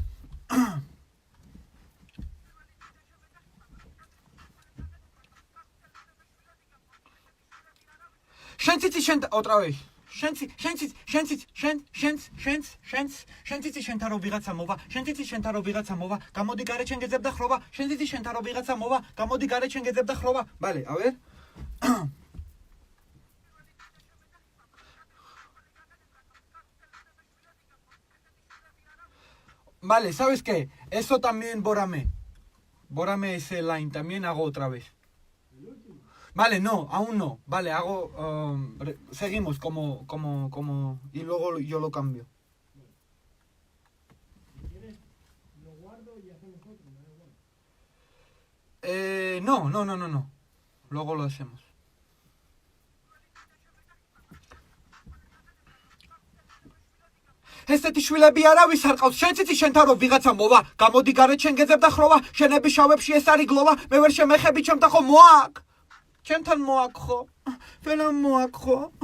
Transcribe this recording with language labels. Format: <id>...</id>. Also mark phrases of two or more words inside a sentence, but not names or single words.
<ka>შენ ციცი შენ</ka> <es>otra vez.</es> <ka>შენ ციცი შენთან რო ვიღაცა მოვა, შენ ციცი შენთან რო ვიღაცა მოვა, გამოდი გარე ჩენ გეძებ და ხროვა, შენ ციცი შენთან რო ვიღაცა მოვა, გამოდი გარე ჩენ გეძებ და ხროვა.</ka> <es>Vale, a ver. Vale, ¿sabes qué? Eso también bórame. Bórame ese line también, hago otra vez. Vale, no, aún no. Vale, hago... seguimos como... Y luego yo lo cambio. Lo guardo y hacemos otro, No. Luego lo hacemos.</es> <ka>ესეთი შვილები არავის არ ყავს. შენ ციცი შენთან რო ვიღაცა მოვა, გამოდი გარე ჩენ გეძებ და ხროვა, შენები შავებში ეს არის გლოვა, მე ვერ შემეხები ჩემთან ხო მოაკ. ჩემთან მოაკ ხო? ვერა მოაკ ხო?</ka>